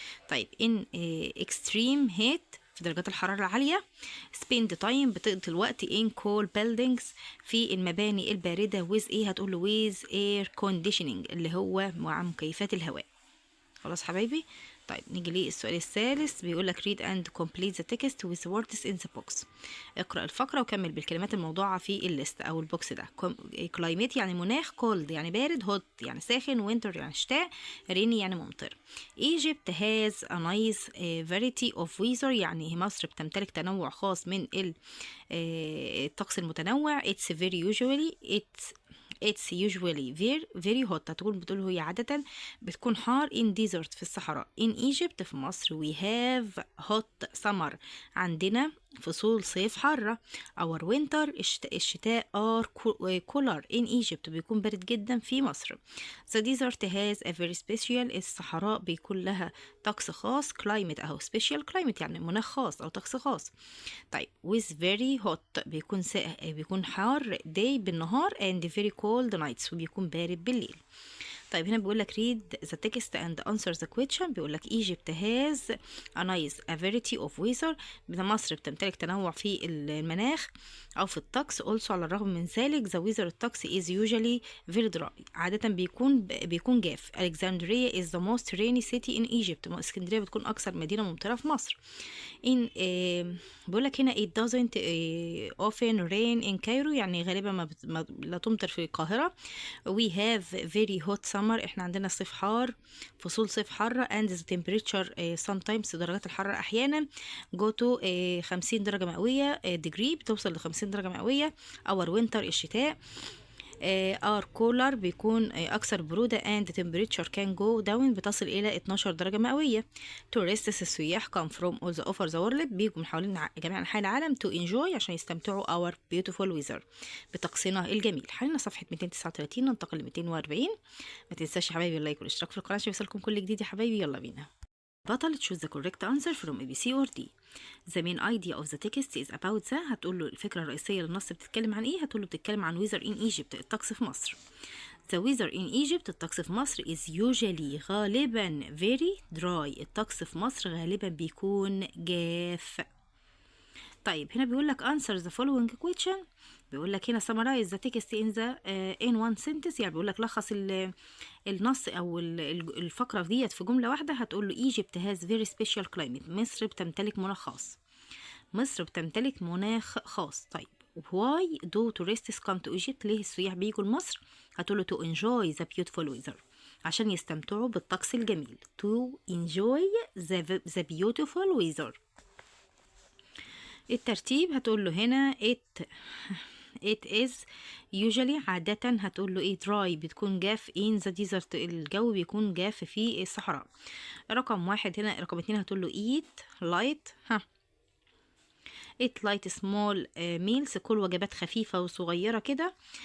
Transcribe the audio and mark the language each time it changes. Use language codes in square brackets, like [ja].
[ar] طيب [en] in extreme heat، [ar] في درجات الحرارة العالية. [en] spend time، [ar] بتقضي الوقت [en] in cool buildings، [ar] في المباني الباردة. with ايه هتقول له [en] with air conditioning، [ar] اللي هو مع مكيفات الهواء. خلاص حبايبي. طيب نيجي للسؤال الثالث. بيقول لك [en] read and complete the text with words in the box. [ar] اقرأ الفقرة وكمل بالكلمات الموضوعة في الليست أو البوكس ده. climate يعني مناخ، cold يعني بارد، hot يعني ساخن، winter يعني شتاء، rainy يعني ممطر. [en] Egypt has a nice variety of weather، [ar] يعني مصر بتمتلك تنوع خاص من الطقس المتنوع. [en] It's usually very hot، [ar] بتقول هي عادة بتكون حار [en] in desert، [ar] في الصحراء. [en] in Egypt، [ar] في مصر [en] we have hot summer، [ar] عندنا فصول صيف حارة. [en] our winter، [ar] الشتاء [en] are cooler in Egypt، [ar] بيكون بارد جدا في مصر. [en] the desert has a very special، [ar] الصحراء بيكون لها طقس خاص. climate أهو [en] special climate [ar] يعني مناخ خاص أو طقس خاص. [en] طيب with very hot، [ar] بيكون حار [en] day بالنهار and very cold nights، [ar] وبيكون بارد بالليل. طيب هنا بيقول لك [en] read the text and answer the question. [ar] بيقول لك [en] Egypt has a variety of weather، [ar] مصر بتمتلك تنوع في المناخ أو في الطقس. also، على الرغم من ذلك the weather، الطقس [en] is usually very dry، [ar] عادة بيكون جاف. [en] Alexandria is the most rainy city in Egypt، [ar] اسكندرية بتكون أكثر مدينة ممطرة في مصر. in بيقول لك هنا [en] it doesn't often rain in Cairo، [ar] يعني غالبا لا تمطر في القاهرة. [en] we have very hot summer، [ar] احنا عندنا صيف حار، فصول صيف حارة. [en] and the temperature sometimes، [ar] درجات الحرارة أحيانا [en] go to 50 [ar] درجة مئوية، degree بتوصل ل50 درجة مئوية. [en] our winter، [ar] الشتاء [en] are cooler، [ar] بيكون أكثر برودة. [en] and temperature can go down، [ar] بتصل إلى 12 درجة مئوية. [en] tourists، السياح come from all over the world، [ar] بيجوا من حوالين جميع أنحاء العالم [en] to enjoy، [ar] عشان يستمتعوا [en] our beautiful weather، [ar] بطقسنا الجميل. حلنا صفحة 239، ننتقل ل 240. ما تنساش يا حبايبي اللايك والاشتراك في القناة عشان يوصلكم كل جديد يا حبايبي. يلا بينا. بطل [en] choose the correct answer from A B C or D. The main idea of the text is about the، [ar] هتقول له الفكرة الرئيسية للنص بتتكلم عن ايه؟ هتقول له بتتكلم عن [en] weather in Egypt، [ar] الطقس في مصر. [en] The weather in Egypt، [ar] الطقس في مصر [en] is usually، [ar] غالبا [en] very dry، [ar] الطقس في مصر غالبا بيكون جاف. طيب هنا بيقول لك [en] answer the following question. [ar] بيقول لك هنا [en] summarize the text in one sentence، [ar] يعني بيقول لك لخص النص او الفقره ديت في جمله واحده. هتقول له [en] Egypt has very special climate، [ar] مصر بتمتلك مناخ خاص. مصر بتمتلك مناخ خاص. طيب [en] why do tourists come to Egypt، [ar] ليه السياح بيجوا لمصر؟ هتقول له [en] to enjoy the beautiful weather، [ar] عشان يستمتعوا بالطقس الجميل. [en] to enjoy the beautiful weather. [ar] الترتيب هتقول له هنا [en] it is usually، [ar] عادة هتقول له ايه dry، بتكون جاف [en] in the desert، [ar] الجو بيكون جاف في الصحراء. رقم واحد هنا. رقم اتنين هتقول له eat light، [en] eat light small meals، [ar] كل وجبات خفيفة وصغيرة كده.